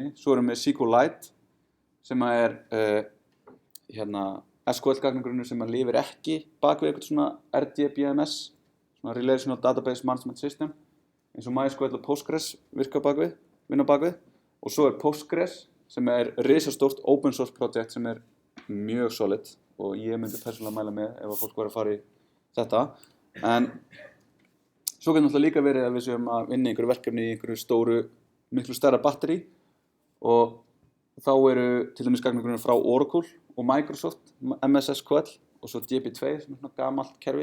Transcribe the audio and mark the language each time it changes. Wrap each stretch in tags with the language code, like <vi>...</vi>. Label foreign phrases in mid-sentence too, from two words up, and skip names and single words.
<is>Svo erum við SQLite sem er SQL gagnagrunnur sem lifir ekki bak við eitthvað svona RDBMS, svona</is> <en>Relational Database Management System,</en> <is>eins og MySQL og Postgres vinna bak við. Og svo er Postgres sem er risastórt</is> <en>open source project</en> <is>sem er mjög solid og ég myndi persónulega mæla með ef að fólk var að fara í þetta. En svo getur náttúrulega líka verið að við séum að vinna einhverju verkefni í einhverju stóru, miklu stærra batteri og þá eru til dæmis gagnagrunnir frá Oracle og Microsoft, MS SQL og svo DB2 sem er svona gamalt kerfi.</is>